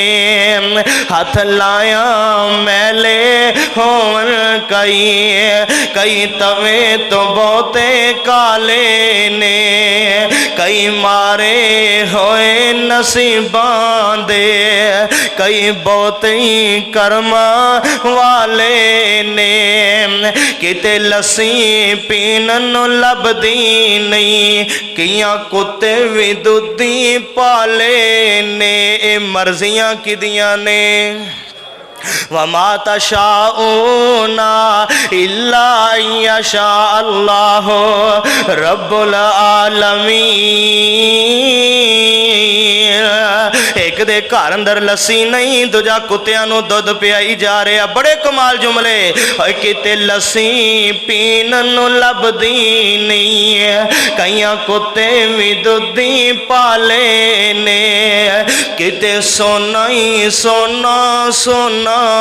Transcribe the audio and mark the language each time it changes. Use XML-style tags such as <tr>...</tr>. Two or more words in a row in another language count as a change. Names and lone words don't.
<pa>ہتھ لایا میلے ہوون کئی، کئی تووے توں بہتے کالے نے، کئی مارے ہوئے نصیباں دے، کئی بہتے کرم والے نے، کتے لسی پین نوں لبھدی نہیں، کئیاں کتے بھی دُدھی پالے نے. اے مرضیاں کہدیاں نے?</pa> <ar>وما تشاؤون إلا يشاء الله رب العالمين.</ar> <pa>اک دے گھر اندر لسی نہیں، دوجا کتیاں نوں دُدھ پیائی جا رہا. بڑے کمال جملے. کتے لسی پین نوں لبھدی نہیں، کئیاں کتے بھی دُدھی پالے نے، کتے سونا ہی سونا سونا,</pa>